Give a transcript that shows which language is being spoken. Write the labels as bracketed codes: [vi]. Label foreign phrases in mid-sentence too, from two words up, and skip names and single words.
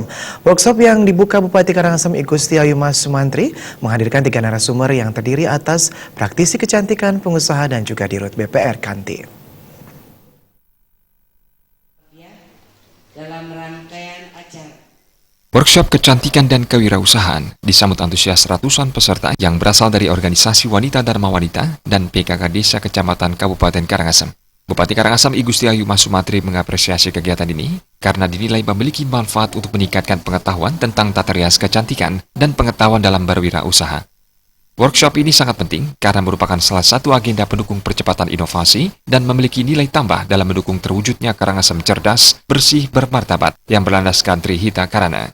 [id] Workshop yang dibuka Bupati Karangasem I Gusti Ayu Mas Sumantri menghadirkan 3 narasumber yang terdiri atas praktisi kecantikan, pengusaha dan juga Dirut BPR Kanti. Dalam rangkaian acara workshop kecantikan dan kewirausahaan disambut antusias ratusan peserta yang berasal dari organisasi wanita Dharma Wanita dan PKK Desa Kecamatan Kabupaten Karangasem. Bupati Karangasem I Gusti Ayu Mas Sumantri mengapresiasi kegiatan ini karena dinilai memiliki manfaat untuk meningkatkan pengetahuan tentang tata rias kecantikan dan pengetahuan dalam berwirausaha. Workshop ini sangat penting karena merupakan salah satu agenda pendukung percepatan inovasi dan memiliki nilai tambah dalam mendukung terwujudnya Karangasem cerdas, bersih, bermartabat yang berlandaskan Trihita Karana.